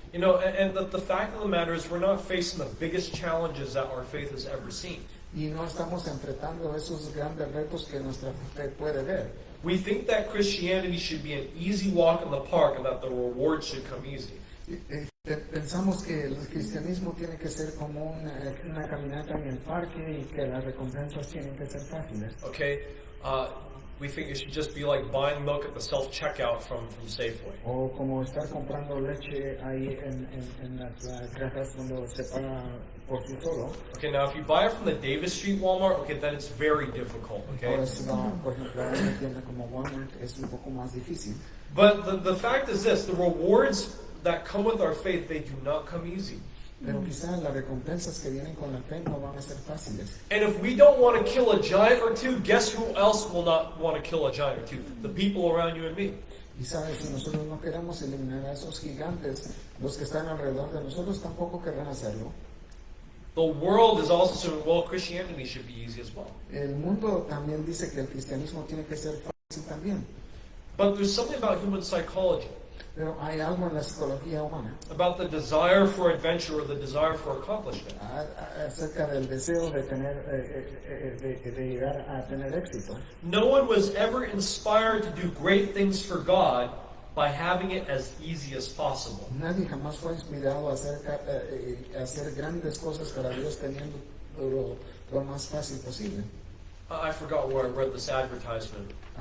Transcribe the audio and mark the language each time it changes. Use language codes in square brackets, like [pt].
[en] You know, and the fact of the matter is we're not facing the biggest challenges that our faith has ever seen. [es] Y no estamos enfrentando esos grandes retos que nuestra fe puede ver. [en] We think that Christianity should be an easy walk in the park and that the rewards should come easy. [es] Pensamos que el cristianismo tiene que ser como una caminata en el parque y que las recompensas tienen que ser fáciles. [en] Okay? we think it should just be like buying milk at the self-checkout from Safeway. [es] O como estar comprando leche ahí en las cajas donde se paga por sí solo. [en] Okay, now if you buy it from the Davis Street Walmart, okay, then it's very difficult, okay? [es] Ahora si va, por ejemplo, a una tienda como Walmart es un poco más difícil. [en] But the fact is this, the rewards that come with our faith, they do not come easy. [es] Pero quizás las recompensas que vienen con la fe no van a ser fáciles. [en] And if we don't want to kill a giant or two, guess who else will not want to kill a giant or two? The people around you and me. [es] Y sabes, si nosotros no queremos eliminar a esos gigantes, los que están alrededor de nosotros tampoco querrán hacerlo. [en] The world is also saying, well, Christianity should be easy as well. [es] El mundo también dice que el cristianismo tiene que ser fácil también. [en] But there's something about human psychology, [es] Pero hay algo en la psicología humana [en] about the desire for adventure or the desire for accomplishment. [es] acerca del deseo de tener, de llegar a tener éxito. [en] No one was ever inspired to do great things for God by having it as easy as possible. [es] Nadie jamás fue inspirado a hacer grandes cosas para Dios teniendo lo más fácil posible. [en] I forgot where I read this advertisement,